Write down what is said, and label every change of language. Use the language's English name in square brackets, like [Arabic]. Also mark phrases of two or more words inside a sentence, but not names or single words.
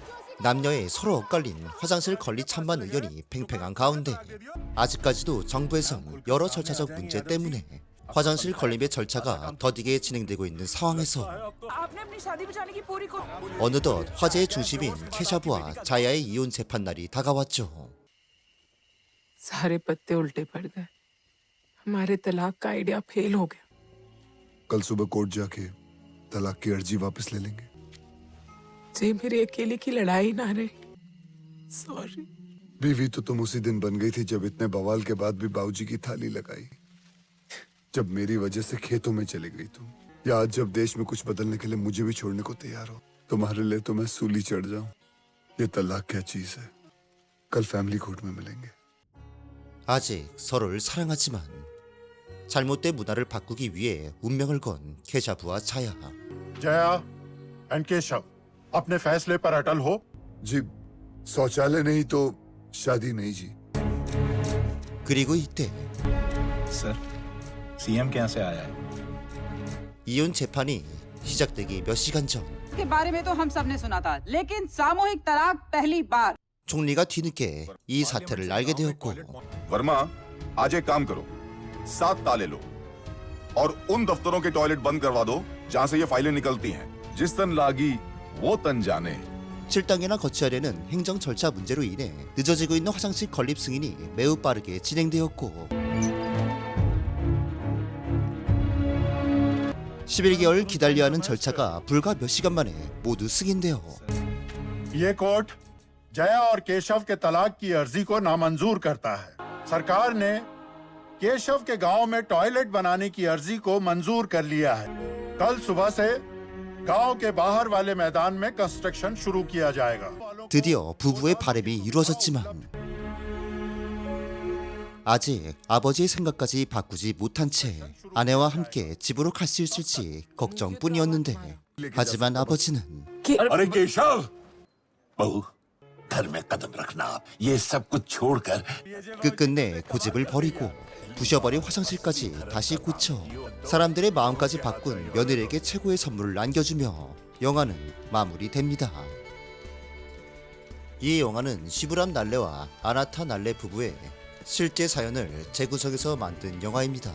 [Korean] 남녀의 서로 엇갈린 화장실 건립 찬반 의견이 팽팽한 가운데 아직까지도 정부에선 여러 절차적 문제 때문에 화장실 건립의 절차가 더디게 진행되고 있는 상황에서 [Hindi] आपने अपनी शादी बचाने की पूरी को [Korean] 어느덧 화제의 중심인 케샤부와 자야의 이혼 재판 날이 다가왔죠. [Hindi] सारे पत्ते उल्टे पड़ गए। हमारे तलाक का [English] idea fail [Hindi] हो गया। कल सुबह कोर्ट जाके तलाक की अर्जी वापस ले लेंगे। जी मेरी अकेले की लड़ाई ना रही। सॉरी। बीवी तो तुम उसी दिन बन गई थी जब इतने बवाल के बाद भी बाबूजी की थाली लगाई, जब मेरी वजह से खेतों में चली गई तुम, या आज जब देश में कुछ बदलने के लिए मुझे भी छोड़ने को तैयार हो। तुम्हारे लिए तो मैं सूली चढ़ जाऊं। ये तलाक क्या चीज है? कल [English] family court [Hindi] में मिलेंगे। [Korean] 아직 서로를 사랑하지만 잘못된 문화를 바꾸기 위해 운명을 건 케샤부와 자야. [Hindi] जया एंड केशव अपने फैसले पर अटल हो। जी शौचालय नहीं तो शादी नहीं जी। [Korean] 그리고 이때 [Hindi] सर सीएम के यहाँ से आया है। [Korean] 이혼 재판이 시작되기 몇 시간 전 [Hindi] के बारे में तो हम सब ने सुना था, लेकिन सामूहिक तलाक पहली बार। [Korean] 총리가 뒤늦게 이 사태를 알게 되었고 [Hindi] वर्मा आज एक काम करो, 7 ताले लो और उन दफ्तरों के टॉयलेट बंद करवा दो जहाँ से ये फाइलें निकलती हैं। जिस तन लागी वो तन जाने। [Korean] 7단계나 거쳐야 되는 행정 절차 문제로 인해 늦어지고 있는 화장실 건립 승인이 매우 빠르게 진행되었고 11개월 기다려야 하는 절차가 불과 몇 시간 만에 모두 승인되어 [Hindi] ये कोर्ट जया और केशव के तलाक की अर्जी को नामंजूर करता है। सरकार ने केशव के गांव में टॉयलेट बनाने की अर्जी को मंजूर कर लिया है। कल सुबह से गांव के बाहर वाले मैदान में कंस्ट्रक्शन शुरू किया जाएगा। [Korean] 드디어 부부의 바람이 이루어졌지만 아직 아버지의 생각까지 바꾸지 못한 채 아내와 함께 집으로 갈 수 있을지 걱정뿐이었는데 하지만 아버지는 [Hindi] अरे केशव, बहू घर में कदम रखना। ये सब कुछ छोड़कर [Korean] 끝끝내 고집을 버리고 부셔버린 화장실까지 다시 고쳐 사람들의 마음까지 바꾼 며느리에게 최고의 선물을 안겨주며 영화는 마무리됩니다. 이 영화는 시브람 날레와 아나타 날레 부부의 실제 사연을 재구성해서 만든 영화입니다.